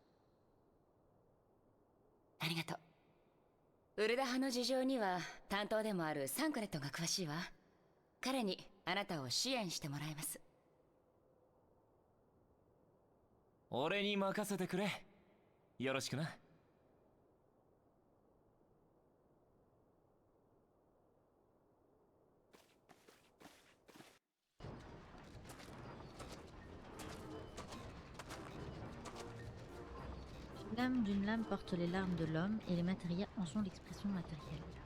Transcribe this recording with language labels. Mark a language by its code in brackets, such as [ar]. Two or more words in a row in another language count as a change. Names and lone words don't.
[ja] ありがとう。ウルダ派の事情には担当でもあるサンクレットが詳しいわ。彼にあなたを支援してもらいます。俺に任せてくれ。よろしくな。 [fr] La lame d'une lame porte les larmes de l'homme et les matérias en sont l'expression matérielle.